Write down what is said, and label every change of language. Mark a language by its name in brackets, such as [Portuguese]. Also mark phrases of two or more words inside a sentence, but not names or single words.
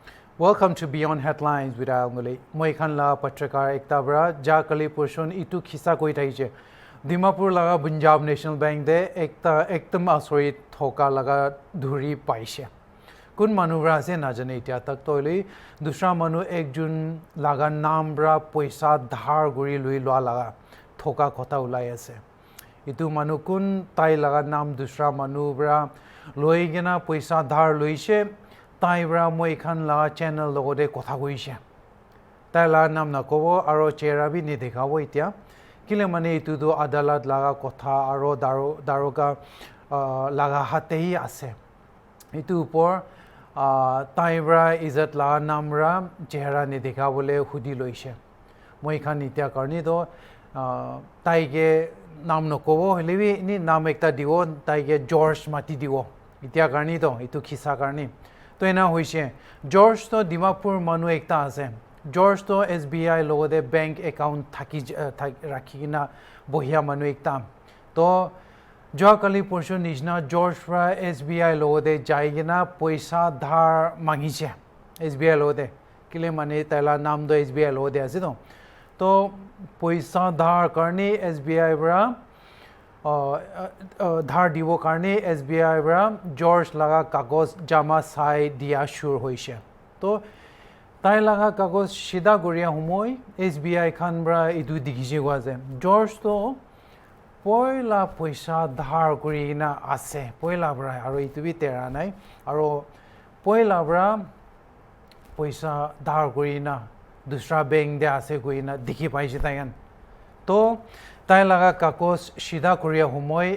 [English] Welcome to Beyond Headlines with Ngullie. [Naga Pidgin] Moi khan la patrakar ekta bra ja kali portion itu khisa koi thaiche. Dimapur laga Punjab National Bank de ektam asorit thoka laga dhuri paise. Kun manu bra ase na jane etia tak toile dusra manu ekjun laga naam bra paisa dhar guri lui lwa laga thoka kotha ulai ase. Itu manu kun tai laga naam dusra manu bra loi gena paisa dhar loise tai bra moi khan la channel logode kotha koise. Tai la naam na kobo aro chera bi ni dekhabo etia. Kile mane itu do adalat laga kotha aro daroga laga hatei ase. Itu upor tai bra izat la namra chehra ni dekhabole hudi loise. Moi khan etia karni do tai ge naam no kobo helebi ni naam ekta diwo tai ge George mati diwo. Etia karni do itu khisa karni. तो एना होइसे जॉर्ज तो दिमापुर मनु एकता आसे जॉर्ज तो एसबीआई लोगोदे [English] bank account [Naga Pidgin] थाकी राखिना बहिया मनु एकता तो जो कली परसु निजना जॉर्ज फ्रा एसबीआई लोगोदे जाइगिना पैसा धार मांगिसे एसबीआई लोगोदे किले माने तैला नाम दो एसबीआई लोगोदे आसे तो पैसा धार करने एसबीआई ब्रा धार दिवो कारणे एसबीआई ब्रा जॉर्ज लगा कागज जमा साई दिया शुरू होइसे तो ताई लगा कागज सीधा गरिया हमय एसबीआई खान ब्रा इदु दिगिसे गवाजे जॉर्ज तो पयला पैसा धार करिना आसे पयला ब्रा आरो इतु बि तेरा नाय आरो पयला ब्रा पैसा धार करिना दूसरा बैंक दे आसे गइना दिखि पाइसे तायन तो ताई लगा कागज सीधा करिया हमय